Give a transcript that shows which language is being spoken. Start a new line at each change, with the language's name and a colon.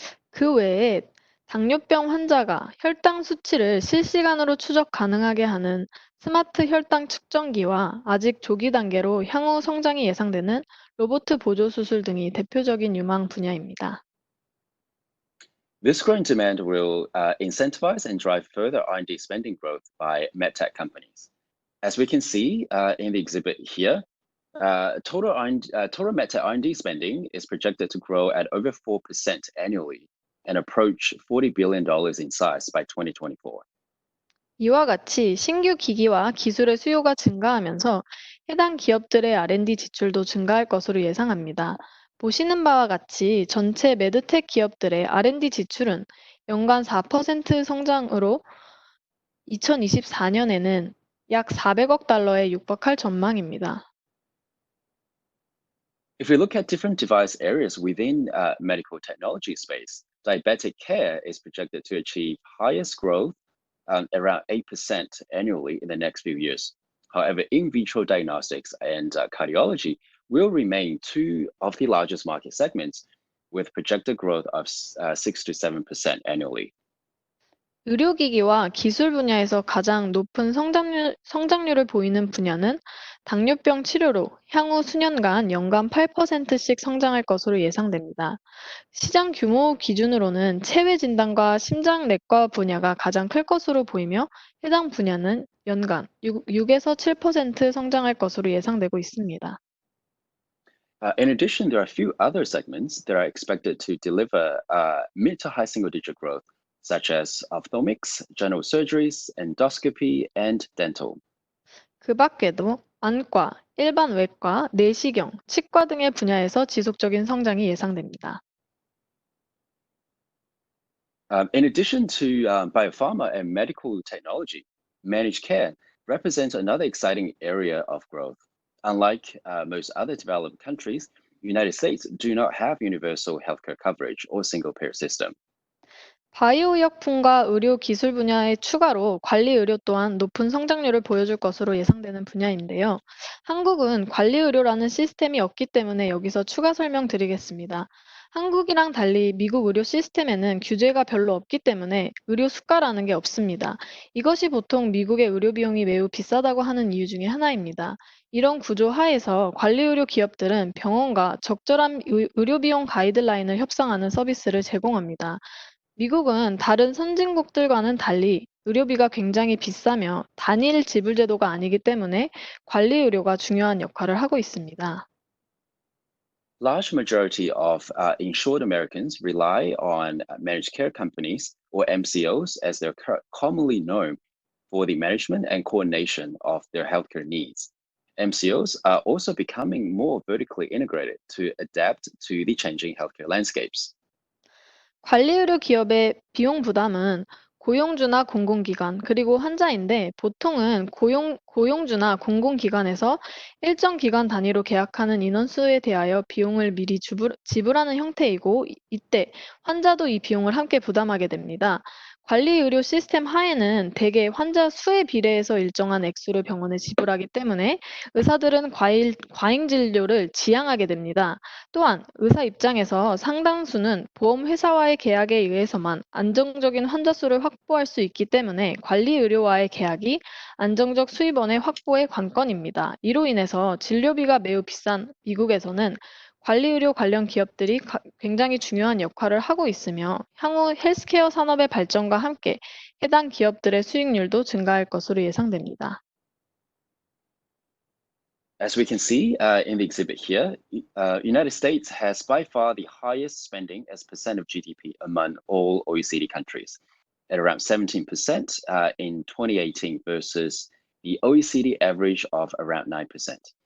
Korean: 그 외에 당뇨병 환자가 혈당 수치를 실시간으로 추적 가능하게 하는 스마트 혈당 측정기와 아직 조기 단계로 향후 성장이 예상되는 로봇 보조 수술 등이 대표적인 유망 분야입니다.
English: This growing demand will incentivize and drive further R&D spending growth by medtech companies. As we can see in the exhibit here, total medtech R&D spending is projected to grow at over 4% annually and approach $40 billion in size by 2024.
Korean: 이와 같이 신규 기기와 기술의 수요가 증가하면서 해당 기업들의 R&D 지출도 증가할 것으로 예상합니다. 보시는 바와 같이 전체 메드텍 기업들의 R&D 지출은 연간 4% 성장으로 2024년에는 약 400억 달러에 육박할 전망입니다.
English: If we look at different device areas within medical technology space, diabetic care is projected to achieve highest growth around 8% annually in the next few years. However, in vitro diagnostics and cardiology will remain two of the largest market segments with projected growth of 6 to 7% annually.
Korean: 의료기기와 기술 분야에서 가장 높은 성장률을 보이는 분야는 당뇨병 치료로 향후 수년간 연간 8%씩 성장할 것으로 예상됩니다. 시장 규모 기준으로는 체외 진단과 심장내과 분야가 가장 클 것으로 보이며 해당 분야는 연간 6에서 7% 성장할 것으로 예상되고 있습니다.
English: In addition, there are a few other segments that are expected to deliver mid to high single-digit growth, such as ophthalmics, general surgeries, endoscopy, and dental.
Korean: 그 밖에도 안과, 일반 외과, 내시경, 치과 등의 분야에서 지속적인 성장이 예상됩니다.
English: In addition to biopharma and medical technology, managed care represents another exciting area of growth. Unlike most other developed countries, the United States do not have universal healthcare coverage or single-payer system.
Korean: 바이오의약품과 의료 기술 분야의 추가로 관리 의료 또한 높은 성장률을 보여줄 것으로 예상되는 분야인데요. 한국은 관리 의료라는 시스템이 없기 때문에 여기서 추가 설명드리겠습니다. 한국이랑 달리 미국 의료 시스템에는 규제가 별로 없기 때문에 의료 수가라는 게 없습니다. 이것이 보통 미국의 의료 비용이 매우 비싸다고 하는 이유 중에 하나입니다. 이런 구조 하에서 관리의료 기업들은 병원과 적절한 의료 비용 가이드라인을 협상하는 서비스를 제공합니다. 미국은 다른 선진국들과는 달리 의료비가 굉장히 비싸며 단일 지불 제도가 아니기 때문에 관리 의료가 중요한 역할을 하고 있습니다.
English: Large majority of insured Americans rely on managed care companies, or MCOs, as they're commonly known for the management and coordination of their healthcare needs. MCOs are also becoming more vertically integrated to adapt to the changing healthcare landscapes.
Korean: 관리의료 기업의 비용 부담은 고용주나 공공기관, 그리고 환자인데 보통은 고용주나 공공기관에서 일정 기간 단위로 계약하는 인원수에 대하여 비용을 미리 지불하는 형태이고 이때 환자도 이 비용을 함께 부담하게 됩니다. 관리 의료 시스템 하에는 대개 환자 수에 비례해서 일정한 액수를 병원에 지불하기 때문에 의사들은 과잉 진료를 지양하게 됩니다. 또한 의사 입장에서 상당수는 보험회사와의 계약에 의해서만 안정적인 환자 수를 확보할 수 있기 때문에 관리 의료와의 계약이 안정적 수입원의 확보의 관건입니다. 이로 인해서 진료비가 매우 비싼 미국에서는 관리의료 관련 기업들이 굉장히 중요한 역할을 하고 있으며 향후 헬스케어 산업의 발전과 함께 해당 기업들의 수익률도 증가할 것으로 예상됩니다.
English: As we can see in the exhibit here, United States has by far the highest spending as percent of GDP among all OECD countries, at around 17% in 2018 versus the OECD average of around 9%.